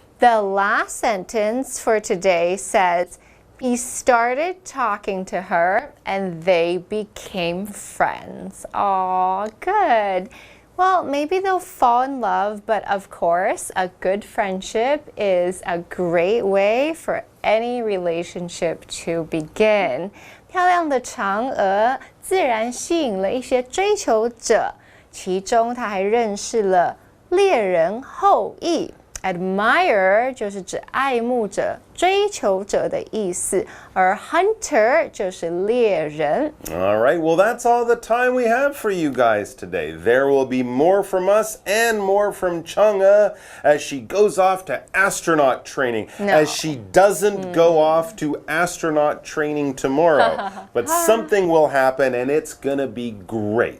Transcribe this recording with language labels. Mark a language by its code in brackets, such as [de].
[en] The last sentence for today says, he started talking to her and they became friends. Aw, good. Well, maybe they'll fall in love, but of course, a good friendship is a great way for any relationship to begin. [zh] 漂亮的嫦娥自然吸引了一些追求者，其中她还认识了猎人后羿。 Admire 就是指爱慕者、追求者的意思，而 hunter 就是猎人。 [en] All right, well, that's all the time we have for you guys today. There will be more from us and more from Chang-e as she goes off to astronaut training, as she doesn't go off to astronaut training tomorrow. But something will happen and it's going to be great.